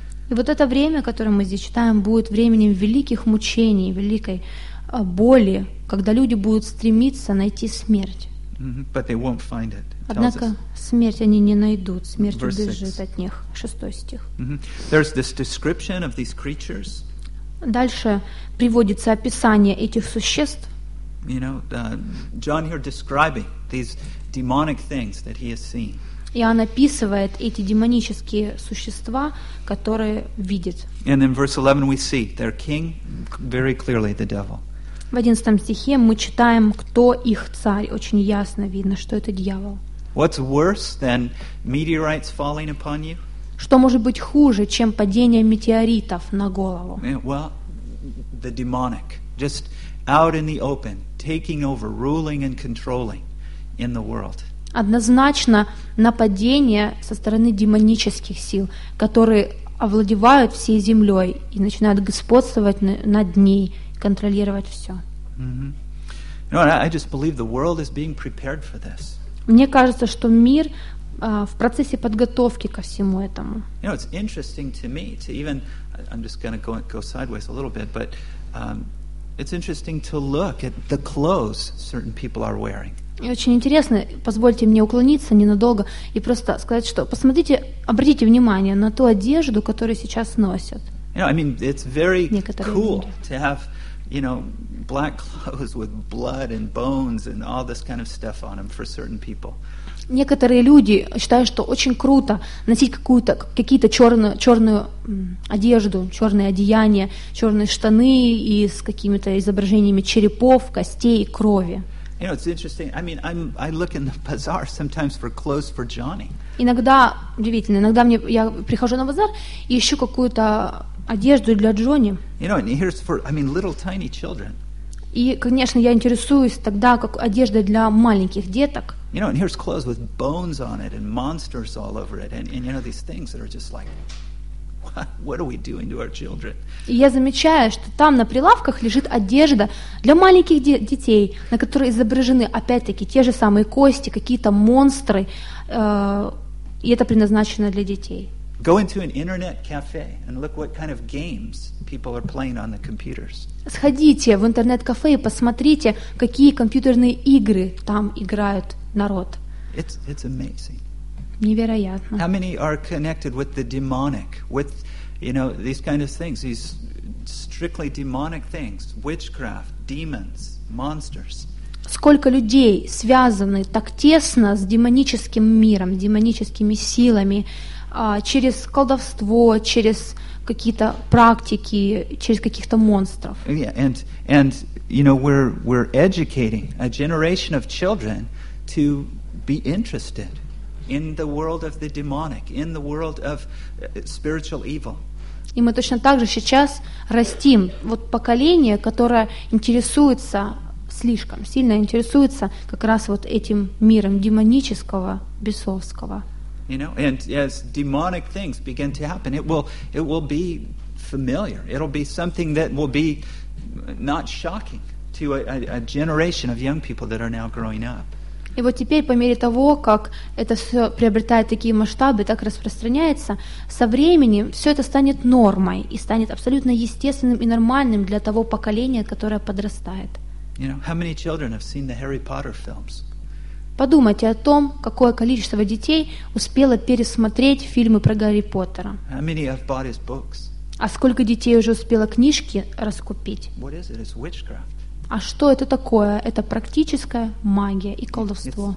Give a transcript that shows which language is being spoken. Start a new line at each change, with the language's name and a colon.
Russian: И вот это время, которое мы здесь читаем, будет временем великих мучений, великой боли, когда люди будут стремиться найти смерть.
English: But they won't find it.
Russian: Однако смерть они не найдут, смерть убежит от них. Шестой стих.
English: There's this description of these creatures.
Russian: Дальше приводится описание этих существ.
English: You know, John here describing these demonic things that he has seen.
Russian: Иоанн описывает эти демонические существа, которые видит.
English: And in verse 11 we see their king, very clearly the devil.
Russian: В 11 стихе мы читаем, кто их царь. Очень ясно видно, что это дьявол.
English: What's worse than meteorites falling upon you?
Russian: Что может быть хуже, чем падение метеоритов на голову?
English: Well, the demonic, just out in the open, taking over, ruling and controlling in the world.
Russian: Однозначно нападение со стороны демонических сил, которые овладевают всей землей и начинают господствовать над ней, контролировать все. Mm-hmm.
English: You know, I just believe the world is being prepared for this.
Russian: Мне кажется, что мир в процессе подготовки ко всему этому.
English: You know, it's interesting to me to even, I'm just going to go sideways a little bit, but it's interesting to look at the clothes certain people are wearing.
Russian: И очень интересно, позвольте мне уклониться ненадолго и просто сказать, что посмотрите, обратите внимание на ту одежду, которую сейчас носят.
English: You know, I mean, it's very cool to have, you know, black clothes with blood and bones and all this kind of stuff on them for certain people.
Russian: Некоторые люди считают, что очень круто носить какую-то, какие-то черную одежду, черные одеяния, черные штаны и с какими-то изображениями черепов, костей и крови.
English: You know, it's interesting. I mean, I look in the bazaar sometimes for clothes for Johnny.
Russian: Иногда, удивительно, иногда мне я прихожу на базар и ищу какую-то одежду для Джонни.
English: You know, and here's for, I mean, little tiny children.
Russian: И, конечно, я интересуюсь тогда, как одежда для маленьких деток.
English: You know, and here's clothes with bones on it and monsters all over it, and you know these things that are just like. What are we doing to our children?
Russian: Я замечаю, что там на прилавках лежит одежда для маленьких детей, на которой изображены опять-таки те же самые кости, какие-то монстры, и это предназначено для детей.
English: Go into an internet cafe and look what kind of games people are playing on the computers.
Russian: Сходите в интернет-кафе и посмотрите, какие компьютерные игры там играют народ.
English: It's amazing.
Russian: Невероятно.
English: How many are connected with the demonic, with, you know, these kind of things, these strictly demonic things, witchcraft, demons, monsters.
Russian: Сколько людей связаны так тесно с демоническим миром, демоническими силами, через колдовство, через какие-то практики, через каких-то монстров.
English: Yeah, and you know, we're educating a generation of children to be interested. In the world of the demonic, in the world of spiritual evil.
Russian: И мы точно так же сейчас растим вот поколение, которое интересуется слишком сильно интересуется как раз вот этим миром демонического, бесовского.
English: You know, and as demonic things begin to happen, it will be familiar. It'll be something that will be not shocking to a generation of young people that are now growing up.
Russian: И вот теперь, по мере того, как это все приобретает такие масштабы, так распространяется, со временем все это станет нормой и станет абсолютно естественным и нормальным для того поколения, которое подрастает.
English: You know, how many children have seen the Harry Potter films?
Russian: Подумайте о том, какое количество детей успело пересмотреть фильмы про Гарри Поттера.
English: How many have bought his books?
Russian: А сколько детей уже успело книжки раскупить?
English: What is it? It's witchcraft.
Russian: А что это такое? Это практическая магия и колдовство.